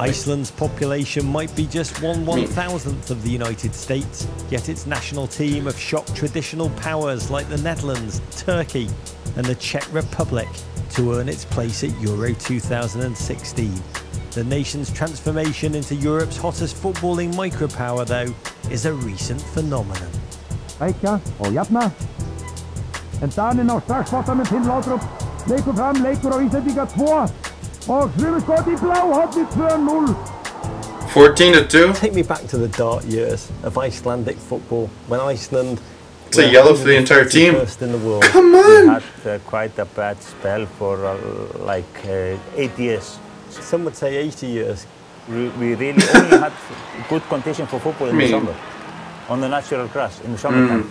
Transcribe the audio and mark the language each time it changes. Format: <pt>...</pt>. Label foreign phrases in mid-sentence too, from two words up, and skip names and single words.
<en>Iceland's population might be just 1/1000th of the United States, yet its national team have shocked traditional powers like the Netherlands, Turkey, and the Czech Republic to earn its place at Euro 2016. The nation's transformation into Europe's hottest footballing micropower, though, is a recent phenomenon.</en> <is>Rækja og jafna. En Daninn á strax boltanum, Finn Laudrup leikur fram, leikur á Íslendinga 2 og þrjumskot í bláhornið 2-0. 14-2.</is> <en>Take me back to the dark years of Icelandic football, when Iceland It's a yellow for the entire team. first in the world. Come We on. had quite a bad spell for 8 years. Some would say 80 years. We really only had good condition for football in the summer, on the natural grass in the summertime.</en>